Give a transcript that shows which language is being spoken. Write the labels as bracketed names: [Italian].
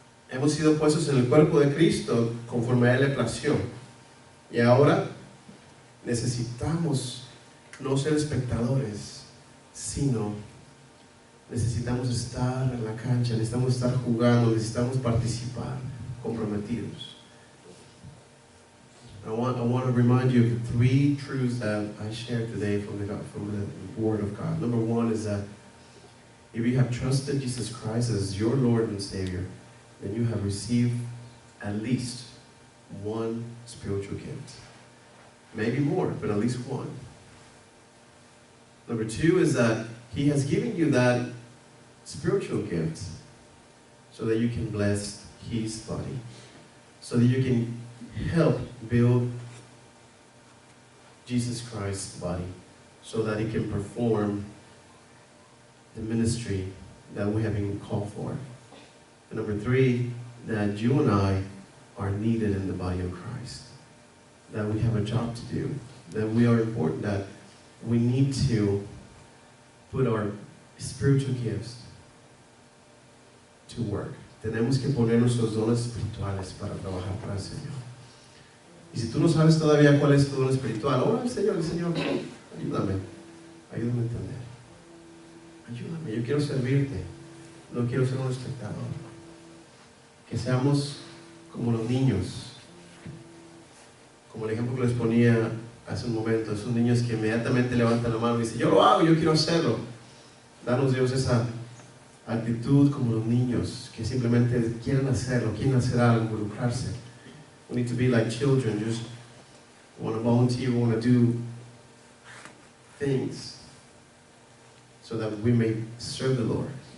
[Spanish] Hemos sido puestos en el cuerpo de Cristo conforme a Él le plació. Y ahora necesitamos no ser espectadores, sino necesitamos estar en la cancha, necesitamos estar jugando, necesitamos participar, comprometidos. [English] I want to remind you of 3 truths that I shared today from the Word of God. Number 1 is that if you have trusted Jesus Christ as your Lord and Savior, then you have received at least one spiritual gift. Maybe more, but at least one. Number 2 is that He has given you that spiritual gift so that you can bless His body, so that you can help build Jesus Christ's body, so that He can perform the ministry that we have been called for. And number 3, that you and I are needed in the body of Christ, that we have a job to do, that we are important, that we need to put our spiritual gifts to work. [Spanish] Tenemos que poner nuestros dones espirituales para trabajar para el Señor. Y si tú no sabes todavía cuál es tu don espiritual, ora al Señor, ayúdame a entender. Ayúdame, yo quiero servirte, no quiero ser un espectador. Que seamos como los niños, como el ejemplo que les ponía hace un momento, esos niños que inmediatamente levantan la mano y dicen, yo lo hago, yo quiero hacerlo. Danos, Dios, esa actitud como los niños que simplemente quieren hacerlo, quieren hacer algo, involucrarse. [English] We need to be like children, just want to volunteer, want to do things so that we may serve the Lord.